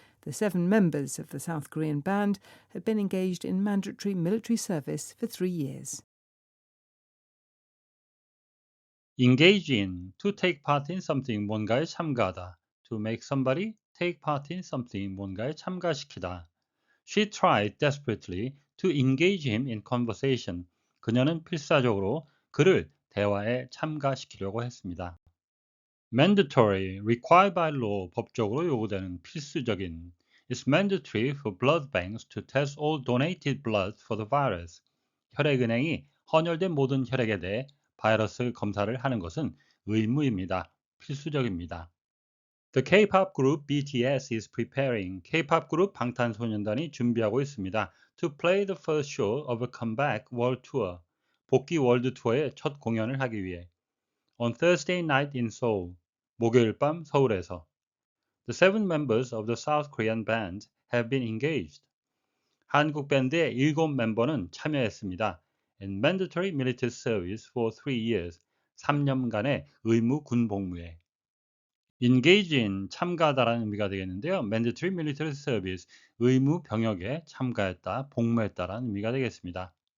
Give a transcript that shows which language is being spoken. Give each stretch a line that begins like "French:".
English: The 7 members of the South Korean band have been engaged in mandatory military service for 3 years. Engage in, to take part in something,
Korean: 뭔가에 참가하다.
English: To make somebody take part in something,
Korean: 뭔가에 참가시키다.
English: She tried desperately to engage him in conversation.
Korean: 그녀는 필사적으로 그를 대화에 참가시키려고 했습니다.
English: Mandatory, required by law,
Korean: 법적으로 요구되는 필수적인.
English: It's mandatory for blood banks to test all donated blood for the virus.
Korean: 혈액은행이 헌혈된 모든 혈액에 대해 바이러스 검사를 하는 것은 의무입니다. 필수적입니다.
English: The K-pop group BTS is preparing.
Korean: K-pop 그룹 방탄소년단이 준비하고 있습니다.
English: To play the first show of a comeback world tour.
Korean: 복귀 월드 투어의 첫 공연을 하기 위해.
English: On Thursday night in Seoul.
Korean: 목요일 밤 서울에서.
English: The 7 members of the South Korean band have been engaged.
Korean: 한국 밴드의 7멤버는 참여했습니다.
English: In mandatory military service for 3 years.
Korean: 3년간의 의무 군 복무에.
English: engage in,
Korean: 참가하다라는 의미가 되겠는데요.
English: mandatory military service,
Korean: 의무 병역에 참가했다, 복무했다라는 의미가 되겠습니다.